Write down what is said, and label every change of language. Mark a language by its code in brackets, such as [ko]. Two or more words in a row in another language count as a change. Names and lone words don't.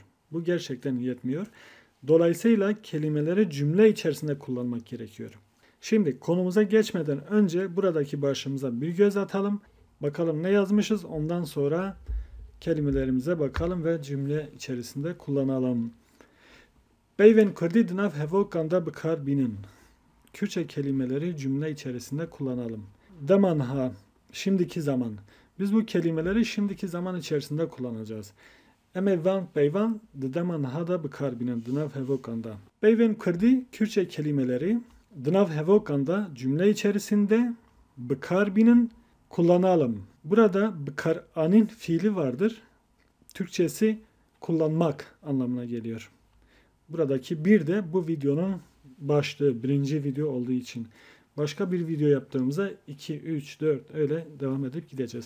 [tr] Bu gerçekten yetmiyor. Dolayısıyla kelimeleri cümle içerisinde kullanmak gerekiyor. Şimdi konumuza geçmeden önce buradaki başlığımıza bir göz atalım. Bakalım ne yazmışız, ondan sonra kelimelerimize bakalım ve cümle içerisinde kullanalım. [ku] Peyvên Kurdî di nav hevokan de bikar bînin. [tr] Kürtçe kelimeleri cümle içerisinde kullanalım. Demanha, şimdiki zaman. Biz bu kelimeleri şimdiki zaman içerisinde kullanacağız. [ku] Em van peyvan di demanha da bikar bînin di nav hevokan da. Peyvên Kurdî [tr] Kürtçe kelimeleri [ku] di nav hevokan da [tr] cümle içerisinde [ku] bikar bînin kullanalım. [tr] Burada bıkar'anın fiili vardır. Türkçesi kullanmak anlamına geliyor. Buradaki bir de bu videonun başlığı, birinci video olduğu için. Başka bir video yaptığımızda 2, 3, 4 öyle devam edip gideceğiz.